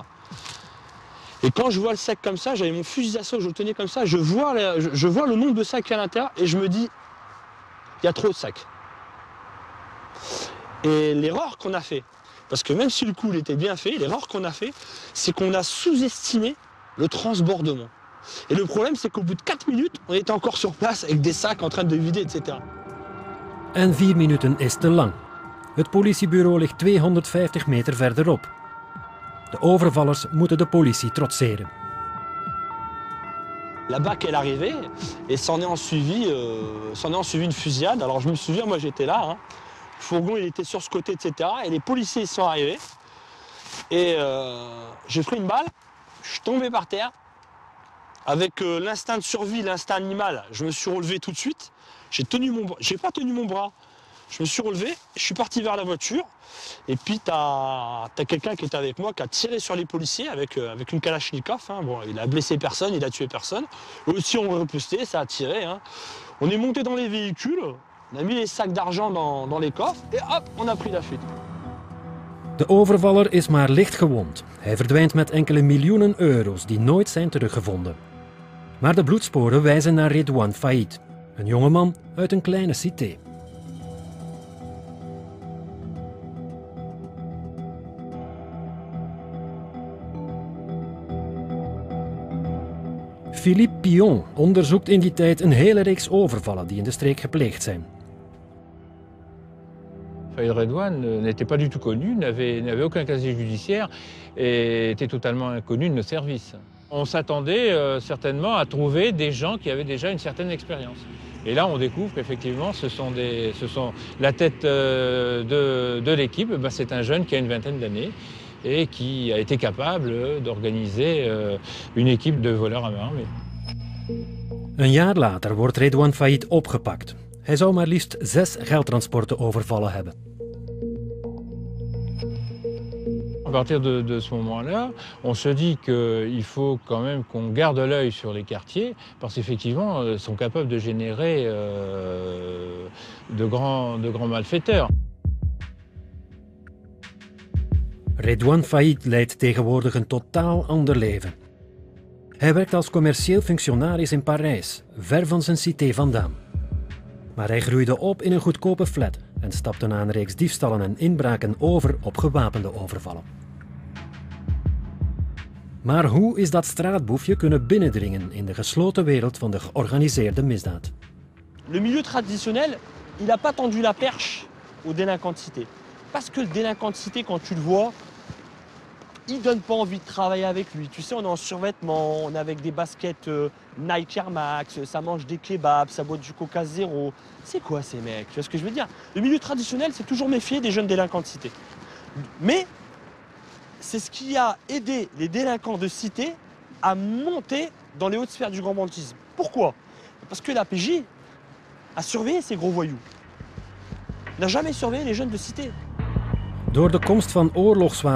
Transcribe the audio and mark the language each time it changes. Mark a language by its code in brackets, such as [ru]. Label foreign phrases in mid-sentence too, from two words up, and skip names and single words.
[fr] Et quand je vois le sac comme ça, j'avais mon fusil d'assaut, je le tenais comme ça, je vois le nombre de sacs à l'intérieur et je me dis, il y a trop de sacs. Et l'erreur qu'on a fait, parce que même si le coup il était bien fait, l'erreur qu'on a fait, c'est qu'on a sous-estimé le transbordement. Et le problème, c'est qu'au bout de 4 minutes, on était encore sur place avec des sacs en train de vider, etc. [nl] En 4 minuten is te lang. Het politiebureau ligt 250 meter verderop. De overvallers moeten de politie trotseren. [fr] La BAC est arrivée et s'en est en suivi une fusillade. Alors je me souviens, moi j'étais là, hein. Le fourgon il était sur ce côté, etc. Et les policiers sont arrivés. Et j'ai pris une balle, je suis tombé par terre. Avec l'instinct de survie, l'instinct animal, je me suis relevé tout de suite. J'ai pas tenu mon bras. Je me suis relevé, je suis parti vers la voiture. Et puis t'as quelqu'un qui était avec moi qui a tiré sur les policiers avec une Kalachnikov. Hein. Bon, il a blessé personne, il a tué personne. Eux aussi ont riposté, ça a tiré. Hein. On est monté dans les véhicules, on a mis les sacs d'argent dans les coffres et hop, on a pris la fuite. [nl] De overvaller is maar licht gewond. Hij verdwijnt met enkele miljoenen euro's die nooit zijn teruggevonden. Maar de bloedsporen wijzen naar Redouane Faïd, een jongeman uit een kleine cité. Philippe Pion onderzoekt in die tijd een hele reeks overvallen die in de streek gepleegd zijn. [fr] Faïd Redouane n'était pas du tout connu, n'avait aucun casier judiciaire et était totalement inconnu de nos services. On s'attendait certainement à trouver des gens qui avaient déjà une certaine expérience. Et là, on découvre qu'effectivement, ce sont la tête de l'équipe, c'est un jeune qui a une vingtaine d'années et qui a été capable d'organiser une équipe de voleurs à main armée. [nl] Een jaar later wordt Redouane Faïd opgepakt. Hij zou maar liefst 6 geldtransporten overvallen hebben. [fr] À partir de ce moment-là, on se dit qu'il faut quand même qu'on garde l'œil sur les quartiers, parce qu'effectivement, ils sont capables de générer de grands malfaiteurs. [nl] Redouane Faïd leidt tegenwoordig een totaal ander leven. Hij werkt als commercieel functionaris in Parijs, ver van zijn cité vandaan. Maar hij groeide op in een goedkope flat en stapte na een reeks diefstallen en inbraken over op gewapende overvallen. Maar hoe is dat straatboefje kunnen binnendringen in de gesloten wereld van de georganiseerde misdaad? [fr] Le milieu traditionnel, il n'a pas tendu la perche aux délinquants de cité. Parce que le délinquant de cité, quand tu le vois, il donne pas envie de travailler avec lui. Tu sais, on est en survêtement, on est avec des baskets Nike Air Max, ça mange des kebabs, ça boit du Coca Zéro. C'est quoi ces mecs? Tu vois ce que je veux dire? Le milieu traditionnel, c'est toujours méfier des jeunes délinquants de cité. Mais c'est ce qui a aidé les délinquants de cité à monter dans les hautes sphères du grand banditisme. Pourquoi? Parce que la PJ a surveillé ces gros voyous. N'a jamais surveillé les jeunes de cité. [nl] Door de komst van oorlogswapens